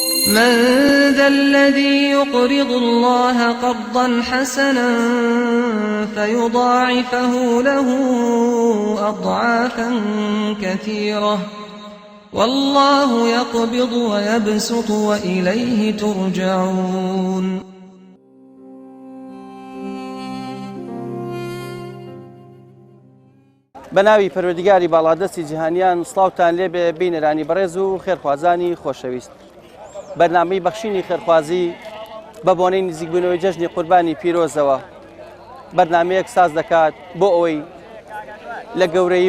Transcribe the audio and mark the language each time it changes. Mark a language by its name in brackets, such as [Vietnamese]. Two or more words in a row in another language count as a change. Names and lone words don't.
[Arabic] من ذا الذي يقرض الله قرضا حسنا فيضاعفه له أضعافا كثيرة والله يقبض ويبسط وإليه ترجعون. [Central Kurdish] بەناوی پەروەردگاری باڵادەستی جیهانیان سڵاوتان لێبێ بینەرانی بەڕێز و خێرخوازانی خۆشەویست. بەرنامەی بەخشینی خێرخوازی بە بۆنەی نزیکبوونەوەی جەژنی قوربانی پیرۆزەوە بەرنامەیەک ساز دەکات بۆ ئەوەی لە گەورەی